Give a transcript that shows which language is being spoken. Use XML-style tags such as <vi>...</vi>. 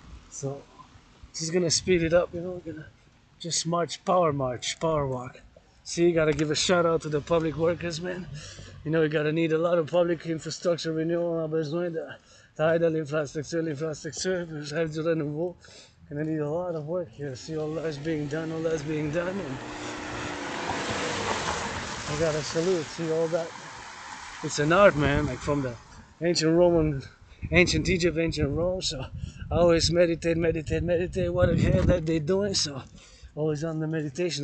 <en>So, just gonna speed it up, you know. Gonna just power walk. See, gotta give a shout out to the public workers, man. You know, you gotta need a lot of public infrastructure renewal.</en> <fr>On a besoin de taille de l'infrastructure, celle du renouveau.</fr> <en>Gonna need a lot of work here. See, all that's being done, and I gotta salute. See all that. It's an art, man. Like from the ancient Egypt, ancient Rome. So I always meditate. What the hell that they doing? So always on the meditation.</en>